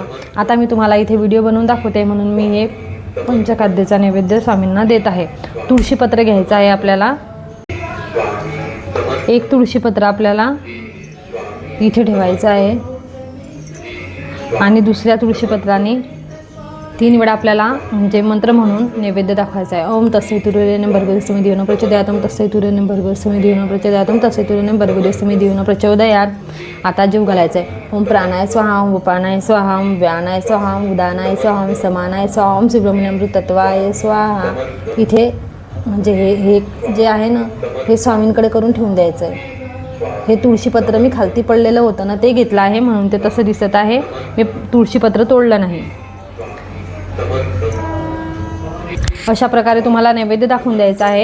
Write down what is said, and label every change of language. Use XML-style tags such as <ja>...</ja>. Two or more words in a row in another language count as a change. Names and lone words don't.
<mr>आता मी तुम्हाला इथे व्हिडिओ बनवून दाखवते म्हणून मी हे पंचखाद्याचा नैवेद्य स्वामींना देत आहे. तुळशीपत्र घ्यायचं आहे आपल्याला. एक तुळशीपत्र आपल्याला इथे ठेवायचं आहे आणि दुसऱ्या तुळशीपत्राने 3 वेळा आपल्याला म्हणजे मंत्र म्हणून नैवेद्य दाखवायचा आहे.</mr> <sa>ओम तस्सैतुर्वरेण्यं भर्गो देवस्य प्रचोदयात् तस्सैतुर्वरेण्यं भर्गो देवस्य प्रचोदयात् तस्सैतुर्वरेण्यं भर्गो देवस्य प्रचोदयात्.</sa> <mr>आता जीव घालायचा आहे.</mr> <sa>ओम प्राणाय स्वाहा, ओम उपानाय स्वाहा, ओम व्यानाय स्वाहा, ओम उदानाय स्वाहा, ओम समानाय स्वाहा, ओम सुब्रह्मण्यमृतत्वाय स्वाहा.</sa> <mr>इथे म्हणजे हे जे आहे ना हे स्वामींकडे करून ठेवून द्यायचं आहे. हे तुळशीपत्र मी खालती पडलेलं होतं ना ते घेतलं आहे म्हणून ते तसं दिसत आहे. मी तुळशीपत्र तोडलं नाही. अशा प्रकारे तुम्हाला नैवेद्य दाखवून द्यायचा आहे.</mr>